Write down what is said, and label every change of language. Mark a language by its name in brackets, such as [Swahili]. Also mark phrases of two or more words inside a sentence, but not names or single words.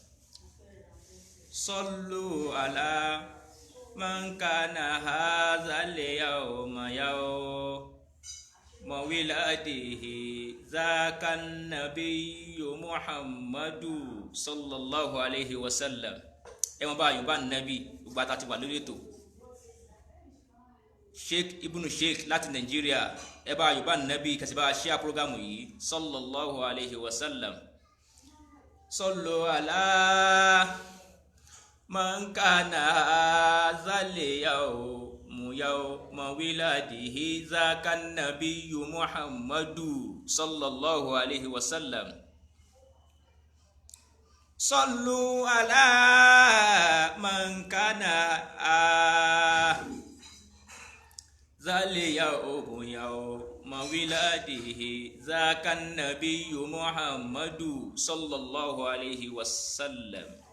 [Arabic] صلوا على من كان هذا اليوم يوم ولده ذاك النبي محمد صلى الله عليه وسلم. [Yoruba] ẹ mọ bá yorùbá nàbí gbogbo àtàtì wà lórí ètò Sheikh Ibn Sheikh láti Nàìjíríà ẹ bá yorùbá nàbí kẹsì bá ṣíà prógámù yìí [Arabic] صلى الله عليه وسلم. صلوا على من كان ذا اليوم ولاده ذاك النبي محمد صلى الله عليه وسلم. صلوا على من كان ذا اليوم يوم ولده ذاك النبي محمد صلى الله عليه وسلم.